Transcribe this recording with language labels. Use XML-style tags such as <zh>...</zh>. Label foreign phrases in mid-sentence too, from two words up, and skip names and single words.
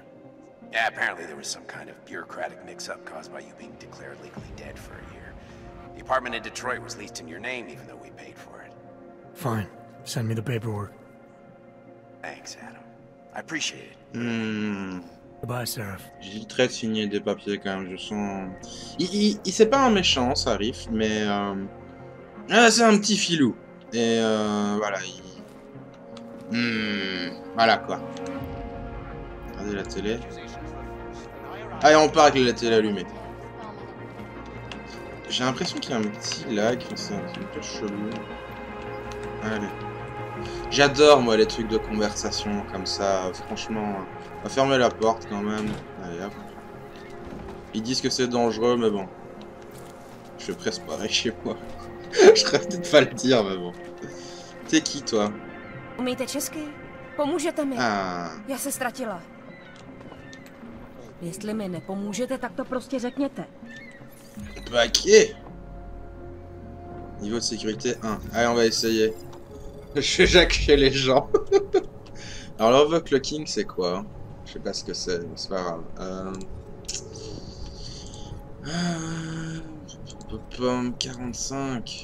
<en>Yeah, apparently there was some kind of bureaucratic mix-up caused by you being declared legally dead for a year. The apartment in Detroit was leased in your name, even though we paid for it. Fine. Send me the paperwork. Thanks, Adam. I appreciate it. Goodbye, Seraph.</en> <fr>J'hésiterais de signer des papiers quand même, je sens... C'est pas un méchant, ça arrive, mais... c'est un petit filou. Et voilà, voilà quoi. Regardez la télé. Allez, on part avec la télé allumée. J'ai l'impression qu'il y a un petit lag, c'est un peu chelou. Allez. J'adore moi les trucs de conversation comme ça, franchement. On va fermer la porte quand même. Allez hop. Ils disent que c'est dangereux, mais bon. Je fais presque pareil chez moi. Je devrais peut-être pas le dire, mais bon. T'es qui toi?</fr> <cs>Umíte česky? Pomůžete mi? Ah. Já se ztratila. Jestli mi nepomůžete, tak to prostě řekněte.</cs> <fr>Paquet. Niveau de sécurité 1. Allez, on va essayer. Je vais jacquer les gens. Alors l'overclocking c'est quoi? Je sais pas ce que c'est, mais c'est pas grave. Pomme 45.</fr>